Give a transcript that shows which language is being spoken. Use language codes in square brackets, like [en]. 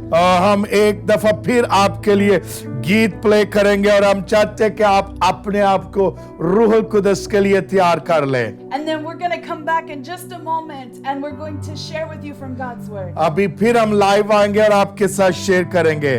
[hi] हम एक दफा फिर आपके लिए गीत प्ले करेंगे और हम चाहते हैं कि आप अपने आप को रूह कुदस के लिए तैयार कर लें। [en] And then we're going to come back in just a moment and we're going to share with you from God's Word. [hi] अभी फिर हम लाइव आएंगे और आपके साथ शेयर करेंगे।